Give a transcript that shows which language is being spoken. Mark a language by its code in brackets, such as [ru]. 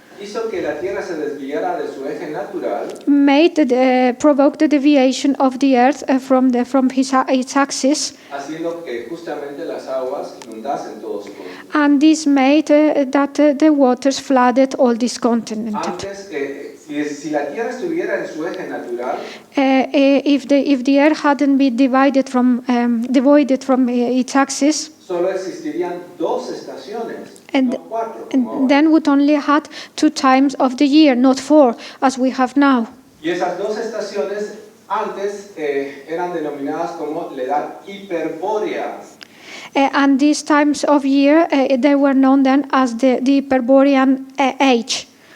[es] hizo que la Tierra se desviara de su eje natural [en] provoked the deviation of the Earth from its axis, [es] haciendo que justamente las aguas inundasen todo su continente. [en] and this made that the waters flooded all this continent. [es] Antes, si la Tierra estuviera en su eje natural, [en] If the Earth hadn't been devoided from its axis, [es] solo existirían dos estaciones, [en] And- [es] no cuatro, como ahora. [en] then would only had 2 times of the year, not 4, as we have now. [es] Y esas dos estaciones antes eran denominadas como la edad hiperbórea. [en] And these times of year, they were known then as the Hyperborean age,